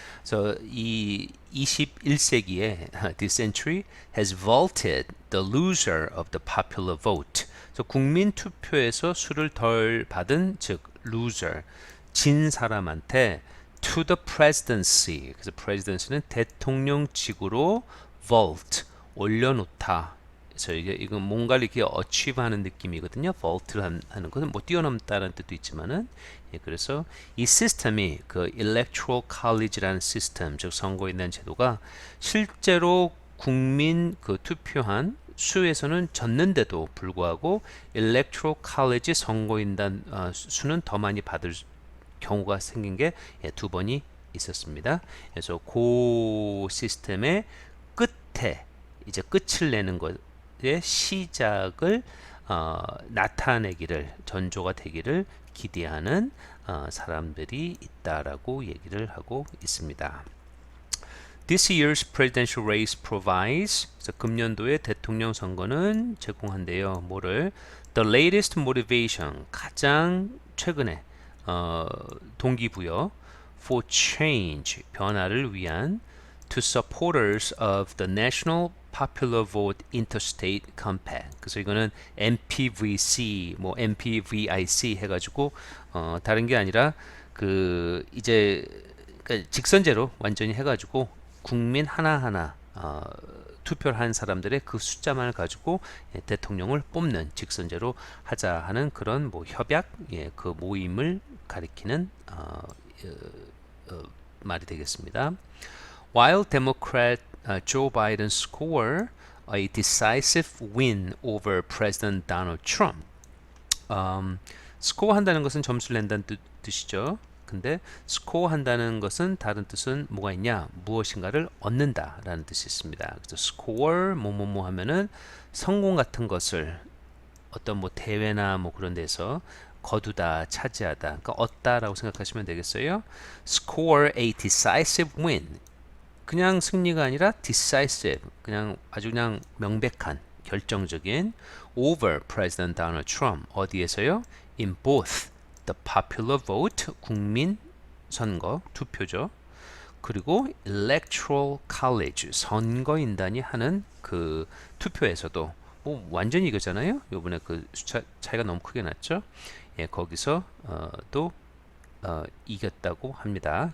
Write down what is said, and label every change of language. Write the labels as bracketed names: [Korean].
[Korean] 그래서 이 21세기에 [English] this century has vaulted the loser of the popular vote. [Korean] 그래서 국민 투표에서 수를 덜 받은 즉 loser 진 사람한테 [English] to the presidency. [Korean] 그래서 presidency는 대통령직으로 vault 올려놓다. 그래서 이건 뭔가를 이렇게 achieve하는 느낌이거든요. vault를 하는 것은 뭐 뛰어넘다라는 뜻도 있지만은 예, 그래서 이 시스템이 그 electoral college라는 시스템 즉 선거인단 제도가 실제로 국민 그 투표한 수에서는 졌는데도 불구하고 electoral college 선거인단 수는 더 많이 받을 경우가 생긴 게 두 번이 있었습니다. 그래서 그 시스템의 끝에 이제 끝을 내는 것의 시작을 나타내기를 전조가 되기를 기대하는 사람들이 있다라고 얘기를 하고 있습니다. [English] This year's presidential race provides [Korean] 그래서 금년도의 대통령 선거는 제공한대요. 뭐를? [English] The latest motivation [Korean] 가장 최근에 동기부여 [English] for change [Korean] 변화를 위한 [English] to supporters of the National Popular Vote Interstate Compact. [Korean] 그래서 이거는 MPVC, 뭐 MPVIC 해가지고 다른 게 아니라 그 이제 그러니까 직선제로 완전히 해가지고 국민 하나하나 투표를 한 사람들의 그 숫자만을 가지고 대통령을 뽑는 직선제로 하자 하는 그런 뭐 협약 그 모임을 가리키는 말이 되겠습니다. [English] While Democrat Joe Biden scored a decisive win over President Donald Trump. [Korean] 스코어 한다는 것은 점수를 낸다는 뜻이죠. 근데 스코어 한다는 것은 다른 뜻은 뭐가 있냐? 무엇인가를 얻는다라는 뜻이 있습니다. 그래서 스코어 뭐뭐뭐 하면은 성공 같은 것을 어떤 뭐 대회나 뭐 그런 데서 거두다, 차지하다, 그러니까 얻다라고 생각하시면 되겠어요. [English] Score a decisive win. [Korean] 그냥 승리가 아니라 decisive, 그냥 아주 그냥 명백한, 결정적인 over President Donald Trump 어디에서요? [English] In both the popular vote [Korean] 국민 선거 투표죠. 그리고 electoral college 선거인단이 하는 그 투표에서도 뭐 완전히 이거잖아요. 요번에 그 숫자 차이가 너무 크게 났죠. 예, 거기서 또 이겼다고 합니다.